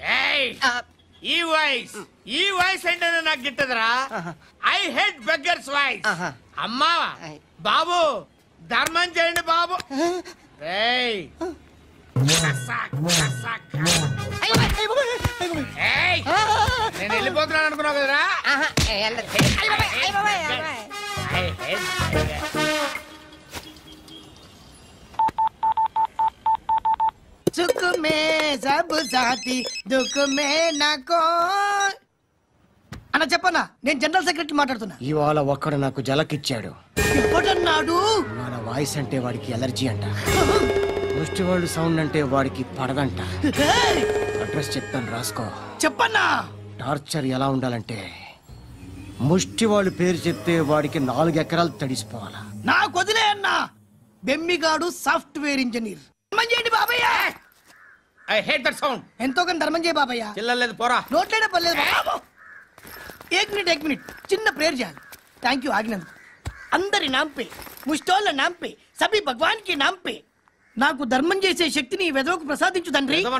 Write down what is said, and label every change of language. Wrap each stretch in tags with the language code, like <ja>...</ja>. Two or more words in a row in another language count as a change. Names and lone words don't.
<te>ఈ వాయిస్ అంటేనే నాకు గిట్టదురా.</te> <en>I hate beggars' voice.</en> <te>అమ్మా బాబు ధర్మం చేయండి బాబు. నేను వెళ్ళిపోతున్నాను అనుకున్నావు కదరా.</te> <hi>सुख में सब साथी दुःख में ना को.</hi> <te>అన్న చెప్పన్నా, నేను</te> <en>general secretary</en> <te>మాట్లాడుతున్నా. ఇవాళ ఒక్కడు నాకు జలకిచ్చాడు. ఇప్పుడన్నాడు మన వాయిస్ అంటే వాడికి ఎలర్జీ అంట. ముష్టి వాళ్ళు సౌండ్ అంటే వాడికి పడదంట. అడ్రస్ చెప్తాను రాసుకో. చెప్పన్నా. టార్చర్ ఎలా ఉండాలంటే ముష్టి వాళ్ళు పేరు చెప్తే వాడికి 4 ఎకరాలు తడిసిపోవాలా. నాకు వదిలే అన్నా. బెమ్మిగాడు</te> <en>software engineer.</en> <te>బాబయ్య</te> <en>I hate that sound.</en> <te>ఎంతో కానీ ధర్మం చేయ బాబయ్య. చిల్లలేదు పోరా. నోట్లేనే పర్లేదు బాబు.</te> <hi>एक मिनट</hi> <te>చిన్న ప్రేయర్ చేయాలి.</te> <en>thank you</en> <te>ఆగినందుకు. అందరి</te> <hi>नाम पे, मुश्तोल नाम पे, सभी भगवान के नाम पे</hi> <te>నాకు ధర్మం చేసే శక్తిని ఈ వెధవకు ప్రసాదించు తండ్రి.</te>